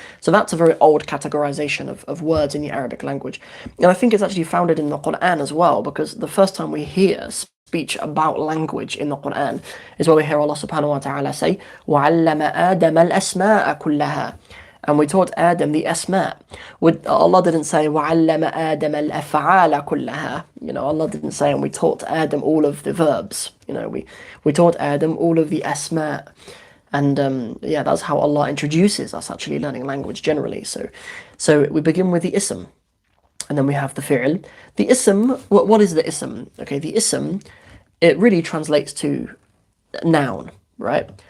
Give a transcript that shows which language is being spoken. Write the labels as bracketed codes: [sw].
[en] So that's a very old categorization of words in the Arabic language. And I think it's actually founded in the Quran as well, because the first time we hear speech about language in the Quran is where we hear Allah subhanahu wa ta'ala say, [ar] وَعَلَّمَ آدَمَ الْأَسْمَاءَ كُلَّهَا. [en] And we taught Adam the asma. Allah didn't say [ar] وَعَلَّمَ آدَمَ الْأَفْعَالَ كُلَّهَا. [en] Allah didn't say, and we taught Adam all of the verbs. We taught Adam all of the asma. And that's how Allah introduces us actually learning language generally. So we begin with the ism. and then we have the fi'l. The ism, what is the ism? Okay, the ism, it really translates to noun, right?